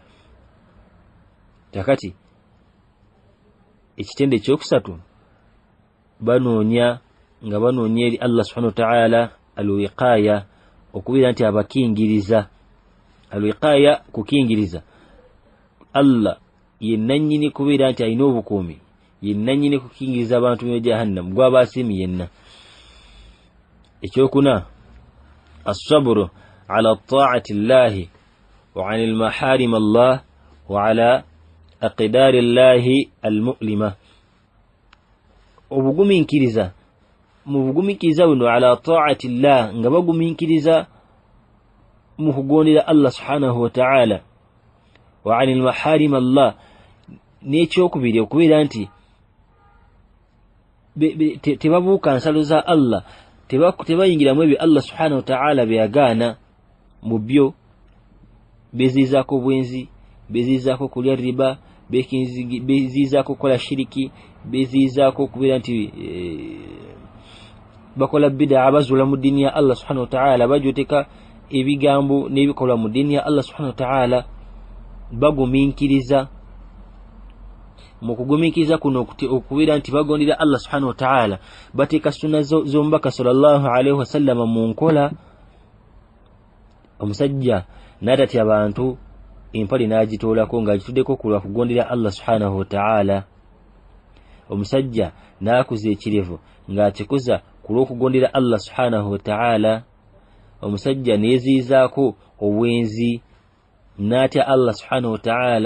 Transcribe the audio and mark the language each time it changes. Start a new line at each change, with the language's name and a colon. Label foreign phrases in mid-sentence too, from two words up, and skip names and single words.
Ganda: Kakati ekitende ekyokusatu banoonya eri
Arabic: الله سبحانه وتعالى
Ganda: alwiqaya okubeera nti abakingiriza. Alwiqaya kukingiriza Allah yennannyini kubeera nti alina obukuumi yennannyini kukingiriza abantu mu jahannam gw'abaasiimi yenna. Ekyokuna
Arabic: الصبر على طاعة الله وعن المحارم الله وعلى أقدار الله المؤلمة
Ganda: obugumiikiriza mu bugumiikiriza buno
Arabic: على طاعة الله
Ganda: nga bagumiikiriza mu kugondera
Arabic: الله سبحانه وتعالى وعن محارم الله
Ganda: n'ekyokubiri okubeera nti tebabuuka nsalo za Allah tebayingiramu ebyo
Arabic: الله سبحانه وتعالى
Ganda: byagaana mu byo bezizaako bwenzi bezizaako kulya riba bezizaako kola shiriki bezizaako kubeera nti bakola bid'a bazula mu dini ya
Arabic: الله سبحانه وتعالى
Ganda: bajoteka ebigambo n'ebikolwa mu dini ya
Arabic: الله سبحانه وتعالى
Ganda: bagumiikiriza mu kugumiikiriza kuno okubeera nti bagondera
Arabic: الله سبحانه وتعالى
Ganda: bateeka sunna z'omubaka
Arabic: صلى الله عليه وسلم
Ganda: mu nkola. Omusajja n'atatya abantu empale n'agitoolako ng'agituddeko kulwa kugondera
Arabic: الله سبحانه وتعالى.
Ganda: Omusajja n'akuza ekirevu ng'akikuza kulokugondera
Arabic: الله سبحانه وتعالى
Ganda: omusajja nezizaako obwenzi natya
Arabic: الله سبحانه وتعالى